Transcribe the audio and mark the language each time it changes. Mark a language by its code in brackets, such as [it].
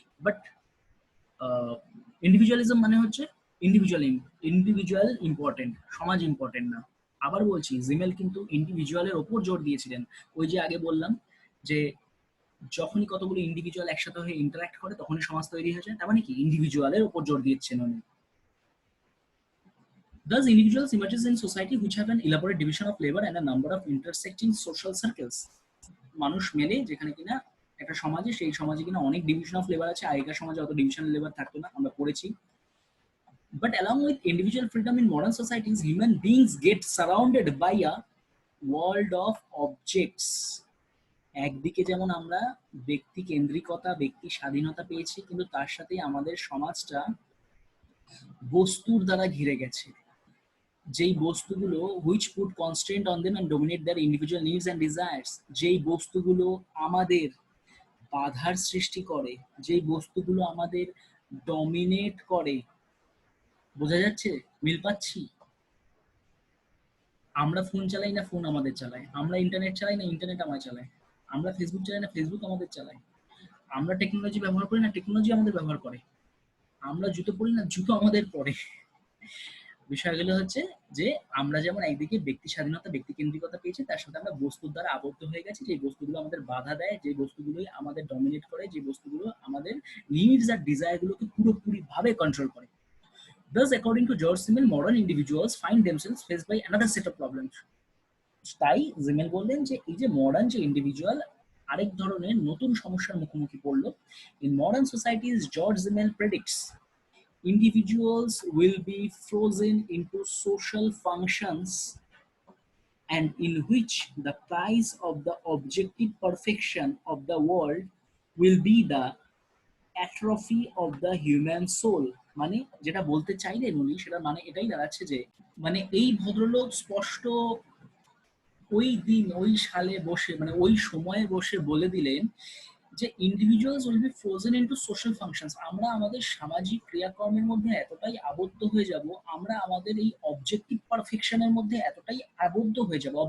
[bn] But individualism মানে হচ্ছে individual individual important, সমাজ ইম্পর্টেন্ট না। আবার বলছি, জিমেল কিন্তু ইন্ডিভিজুয়ালের ওপর জোর দিয়েছিলেন। ওই যে আগে বললাম যে যখনই কতগুলো ইন্ডিভিজুয়াল একসাথে হয়ে ইন্টারাক্ট করে তখনই সমাজ তৈরি হয়ে যায়, তার মানে কি ইন্ডিভিজুয়ালের ওপর জোর দিচ্ছেন উনি। [en] Thus, individuals emerges in society which have an elaborate division of labor and a number of intersecting social circles. [bn] মানুষ মেলে যেখানে কিনা একটা সমাজে, সেই সমাজে কিনা অনেক ডিভিশন অফ লেবার আছে। আগেকার সমাজে অত ডিভিশন লেবার থাকতো না, আমরা পড়েছি। [en] But along with individual freedom in modern societies, human beings get surrounded by a world of objects. [bn] একদিকে যেমন আমরা ব্যক্তি কেন্দ্রিকতা, ব্যক্তি স্বাধীনতা পেয়েছি, কিন্তু তার সাথে আমাদের সমাজটা বস্তুর দ্বারা ঘিরে গেছে। যেই বস্তুগুলো [en] which put constraint on them and dominate their individual needs and desires, [bn] যেই বস্তুগুলো আমাদের বাধার সৃষ্টি করে, যেই বস্তুগুলো আমাদের ডমিনেট করে। বোঝা যাচ্ছে? মিল পাচ্ছি? আমরা ফোন চালাই না ফোন আমাদের চালায়, আমরা ইন্টারনেট চালাই না ইন্টারনেট আমায় চালায়, আমরা ফেসবুক চালাই না ফেসবুক আমাদের চালায়, আমরা টেকনোলজি ব্যবহার করি না টেকনোলজি আমাদের ব্যবহার করে, আমরা জুতো পরি না জুতো আমাদের পরে। বিষয়গুলো হচ্ছে যে আমরা যেমন একদিকে ব্যক্তি স্বাধীনতা, ব্যক্তি কেন্দ্রিকতা পেয়েছি, তার সাথে আমরা বস্তুর দ্বারা আবদ্ধ হয়ে গেছি, যে বস্তুগুলো আমাদের বাধা দেয়, যে বস্তুগুলোই আমাদের ডমিনেট করে, যে বস্তুগুলো আমাদের নিডস আর ডিজায়ার গুলোকে পুরোপুরি ভাবে কন্ট্রোল করে। [en] Thus, according to George Simmel, modern individuals find themselves faced by another set of problems. [bn] তাই জিমেল বললেন যে এই যে মডার্ন যে ইন্ডিভিজুয়াল আরেক ধরনের নতুন সমস্যার মুখোমুখি পড়লো। [en] In modern societies, George Simmel predicts individuals will be frozen into social functions and in which the price of the objective perfection of the world will be the atrophy of the human soul। [bn] মানে যেটা বলতে চাইলেন উনি, সেটা মানে এটাই দাঁড়াচ্ছে যে মানে এই ভদ্রলোক স্পষ্ট ওই দিন ওই সালে বসে মানে ওই সময়ে বসে বলে দিলেন যে [en] Individuals will be frozen into social functions. [bn] আমরা আমাদের সামাজিক ক্রিয়াকর্মের মধ্যে এতটাই আবদ্ধ হয়ে যাব, আমরা আমাদের এই অবজেক্টিভ পারফেকশনের মধ্যে এতটাই আবদ্ধ হয়ে যাব।